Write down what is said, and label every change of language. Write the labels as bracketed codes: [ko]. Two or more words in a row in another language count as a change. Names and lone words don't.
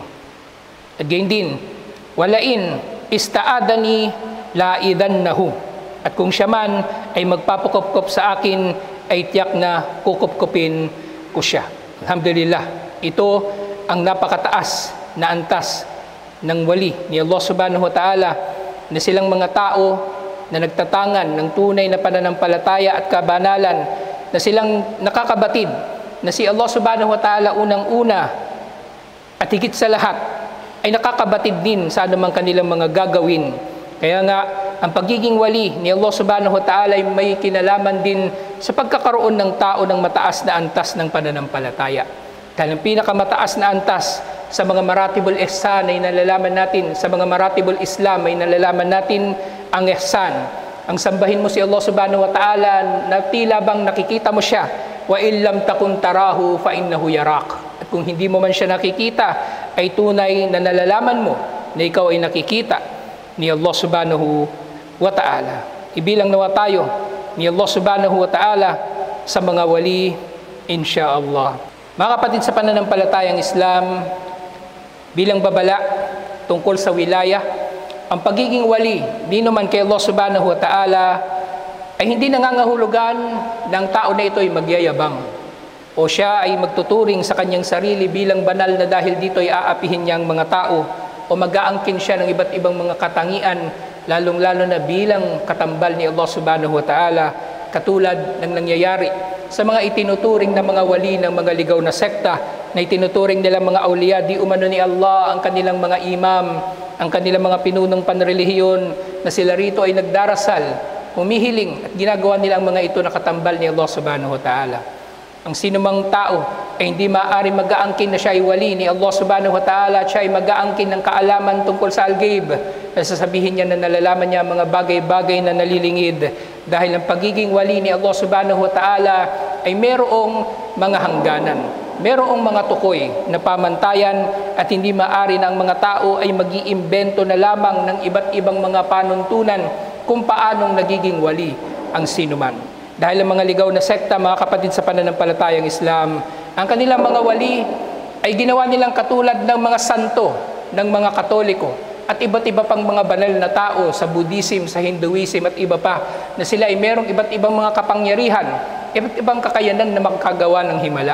[tl] At gayon din, [ar] ولئن استعاذني لأعيذنه. [tl] At kung siya man ay magpapakopkop sa akin, ay tiyak na kukupkopin ko siya. Alhamdulillah, ito ang napakataas na antas ng wali ni Allah [ar] سبحانه وتعالى, [tl] na silang mga tao na nagtatangan ng tunay na pananampalataya at kabanalan, na silang nakakabatid na si Allah [ar] سبحانه وتعالى [tl] unang-una at higit sa lahat ay nakakabatid din sa anumang kanilang mga gagawin. Kaya nga, ang pagiging wali ni Allah [ar] سبحانه وتعالى [tl] ay may kinalaman din sa pagkakaroon ng tao ng mataas na antas ng pananampalataya. Dahil ang pinakamataas na antas sa mga [ar] مراتب الإحسان [tl] ay nalalaman natin, sa mga [ar] مراتب الإسلام [tl] ay nalalaman natin ang ihsan. Ang sambahin mo si Allah [ar] سبحانه وتعالى [tl] na tila bang nakikita mo siya, [ar] وإلم تكن تراه فإنه يراك. [tl] At kung hindi mo man siya nakikita, ay tunay na nalalaman mo na ikaw ay nakikita ni Allah [ar] سبحانه وتعالى. [tl] Ibilang nawa tayo ni Allah [ar] سبحانه وتعالى [tl] sa mga wali, insyaallah. Mga kapatid sa pananampalatayang Islam, bilang babala tungkol sa wilaya, ang pagiging wali, di naman kay Allah [ar] سبحانه وتعالى, [tl] ay hindi nangangahulugan ng tao na ito ay magyayabang o siya ay magtuturing sa kanyang sarili bilang banal na dahil dito ay aapihin niya ang mga tao o mag-aangkin siya ng iba't ibang mga katangian, lalong-lalo na bilang katambal ni Allah [ar] سبحانه وتعالى, [tl] katulad ng nangyayari sa mga itinuturing na mga wali ng mga ligaw na sekta, na itinuturing nilang mga awliya, di umano ni Allah ang kanilang mga imam, ang kanilang mga pinunong panrelihiyon, na sila rito ay nagdarasal, humihiling, at ginagawa nila ang mga ito na katambal ni Allah [ar] سبحانه وتعالى. [tl] Ang sinumang tao ay hindi maaari mag-aangkin na siya ay wali ni Allah [ar] سبحانه وتعالى, [tl] at siya ay mag-aangkin ng kaalaman tungkol sa al-ghaib, na sasabihin niya na nalalaman niya mga bagay-bagay na nalilingid, dahil ang pagiging wali ni Allah [ar] سبحانه وتعالى [tl] ay merong mga hangganan, merong mga tukoy na pamantayan, at hindi maaari na ang mga tao ay mag-iimbento na lamang ng iba't ibang mga panuntunan kung paanong nagiging wali ang sinuman. Dahil ang mga ligaw na sekta, mga kapatid sa pananampalatayang Islam, ang kanilang mga wali ay ginawa nilang katulad ng mga santo, ng mga Katoliko, at iba't iba pang mga banal na tao sa Buddhism, sa Hinduism at iba pa, na sila ay merong iba't ibang mga kapangyarihan, iba't ibang kakayanan na makagawa ng himala.